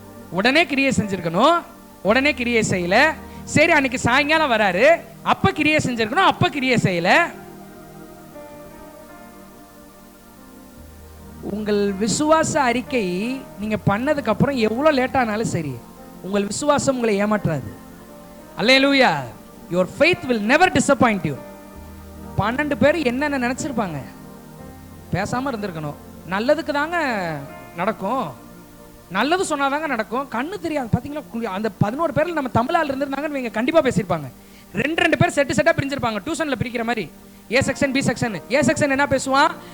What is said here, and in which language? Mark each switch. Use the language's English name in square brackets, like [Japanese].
[Tamil] உடனே கிரியை செஞ்சிருக்கணும், உடனே கிரியை செய்யல. சரி, அன்னைக்கு சாயங்காலம் வராரு, அப்ப கிரியை செஞ்சிருக்கணும், அப்ப கிரியை செய்யல. உங்கள் விசுவாச அறிக்கை நீங்க பண்ணதுக்கு அப்புறம் எவ்வளவு லேட் ஆனாலும் சரி, உங்கள் விசுவாசம் உங்களை ஏமாற்றாது. அல்லேலூயா. [English] your faith will never disappoint you. [Tamil] 12 பேர் என்னென்ன நினைச்சிருப்பாங்க? பேசாம இருந்திருக்கணும். நல்லதுக்கு தாங்க நடக்கும், நல்லது சொன்னாதாங்க நடக்கும். கண்ணு தெரியாது பாத்தீங்களா? அந்த 11 பேர்ல நம்ம தமிழால் இருந்திருந்தாங்கன்னு இவங்க கண்டிப்பா பேசியிருப்பாங்க. 2 பேர் செட்டா பிரிஞ்சிருப்பாங்க, டியூஷன்ல பிரிக்கிற மாதிரி. A section B section. A section என்ன பேசுவான்?